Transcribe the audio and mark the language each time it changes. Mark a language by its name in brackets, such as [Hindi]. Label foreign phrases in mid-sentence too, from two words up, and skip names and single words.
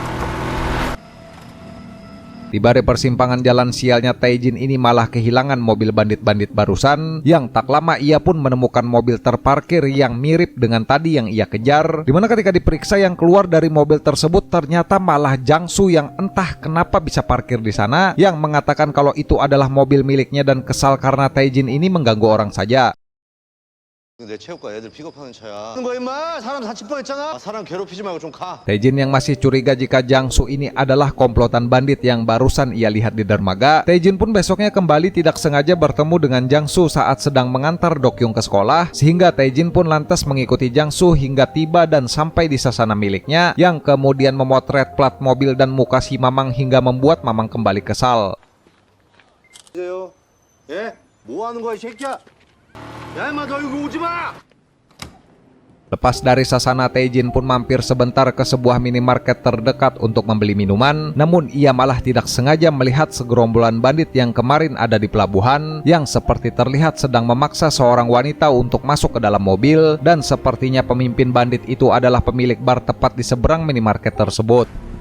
[Indonesian] Tiba di persimpangan jalan sialnya Taejin ini malah kehilangan mobil bandit-bandit barusan, yang tak lama ia pun menemukan mobil terparkir yang mirip dengan tadi yang ia kejar, dimana ketika diperiksa yang keluar dari mobil tersebut ternyata malah Jangsu yang entah kenapa bisa parkir di sana, yang mengatakan kalau itu adalah mobil miliknya dan kesal karena Taejin ini mengganggu orang saja. [Korean] 내 체육관 애들 픽업하는 차야. 거 임마 사람 다칠 뻔했잖아. 사람 괴롭히지 말고 좀 가. [Indonesian] Taejin yang masih curiga jika Jangsu ini adalah komplotan bandit yang barusan ia lihat di dermaga, Taejin pun besoknya kembali tidak sengaja bertemu dengan Jangsu saat sedang mengantar Dokyung ke sekolah, sehingga Taejin pun lantas mengikuti Jangsu hingga tiba dan sampai di sasana miliknya, yang kemudian memotret plat mobil dan muka si Mamang hingga membuat Mamang kembali kesal. [Korean] 예? 뭐 하는 거야 이 새끼야? 야 임마 너 이거 오지 마. [Indonesian] Lepas dari Sasana, Tae-jin pun mampir sebentar ke sebuah minimarket terdekat untuk membeli minuman. Namun ia malah tidak sengaja melihat segerombolan bandit yang kemarin ada di pelabuhan, yang seperti terlihat sedang memaksa seorang wanita untuk masuk ke dalam mobil, dan sepertinya pemimpin bandit itu adalah pemilik bar tepat di seberang minimarket tersebut.